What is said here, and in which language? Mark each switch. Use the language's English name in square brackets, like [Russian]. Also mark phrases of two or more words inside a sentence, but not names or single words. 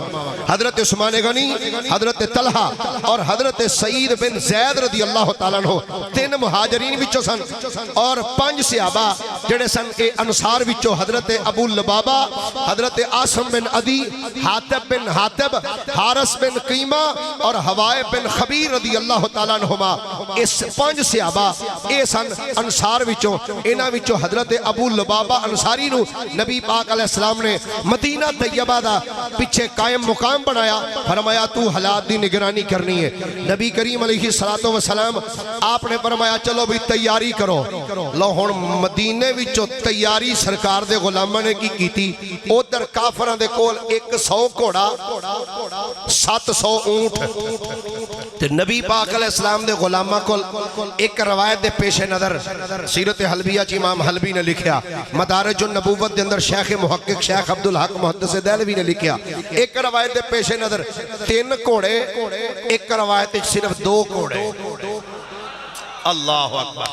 [Punjabi] حضرت عثمان غنی حضرت طلحہ اور حضرت سعید بن زید [Arabic] رضی اللہ تعالیٰ عنہ [Punjabi] 3 مہاجرین وچوں سن اور 5 صحابہ جڑے سن اے انصار وچوں حضرت ابو لبابہ حضرت عاصم بن عدی حاتب بن حاتب حارس بن قیمہ اور حوائے بن خبیر [Arabic] رضی اللہ تعالیٰ عنہما. [Punjabi] اس 5 صحابہ اے سن انصار وچوں. انہاں وچوں حضرت ابو لبابہ انصاری نو نبی پاک [Arabic] علیہ السلام [Punjabi] نے مدینہ طیبہ دا پیچھے قائم مقام بنایا. فرمایا تو حالات دی نگرانی کرنی ہے. نبی کریم [Arabic] علیہ السلام [Punjabi] آپ نے فرمایا چلو بھی تیاری کرو. لو ہن مدینے وچوں تیاری سرکار دے غلاماں نے کی کیتی. ادھر کافراں دے کول 100 گھوڑا 700 اونٹ تے نبی پاک [Arabic] علیہ السلام [Punjabi] دے غلاماں کول ایک روایت دے پیش نظر سیرت حلبیہ چ امام حلبی نے لکھیا مدارج النبوت دے اندر شیخ محقق شیخ عبدالحق محدث دہلوی نے لکھیا ایک روایت دے پیش نظر 3 گھوڑے ایک روایت صرف 2 گھوڑے. [Arabic] اللہ اکبر.